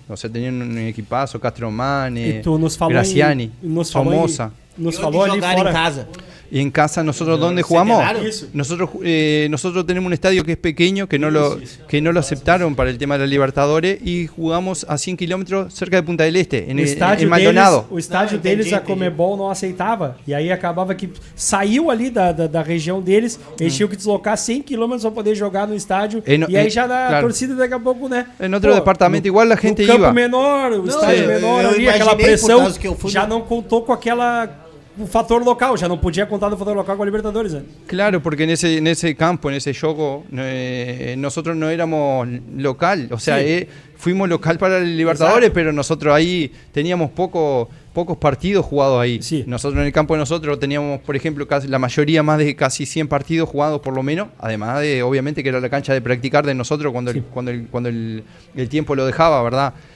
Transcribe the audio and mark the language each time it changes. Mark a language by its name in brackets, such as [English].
[Spanish] O sea, tenían un equipazo, Castromane, Graciani, Somoza. [Portuguese] Nos falou ali fora. Em casa. [Spanish] Y en casa nosotros, ¿dónde jugamos? Nosotros tenemos un estadio que es pequeño, que no lo aceptaron para el tema de la Libertadores, y jugamos a 100 kilómetros cerca de Punta del Este, en Maldonado. [Portuguese] O estádio deles, a Conmebol não aceitava, e aí acabava que saiu ali da região deles, eles tinham que deslocar 100 kilómetros para poder jogar no estádio, e aí já na torcida daqui a pouco, né? [Spanish] En otro departamento igual la gente [Portuguese] iba. O campo [Spanish] iba. [Portuguese] menor, o estádio menor, ali, aquela pressão, já não contou com o fator local, já não podia contar do fator local com a Libertadores. Né? [Spanish] Claro, porque en ese campo, en ese juego, nosotros no éramos local, o sea, fuimos local para la Libertadores, pero nosotros ahí teníamos pocos partidos jugados ahí. Nosotros en el campo de nosotros teníamos, por ejemplo, la mayoría, más de casi 100 partidos jugados por lo menos, además de, obviamente, que era la cancha de practicar de nosotros cuando el tiempo lo dejaba, ¿verdad?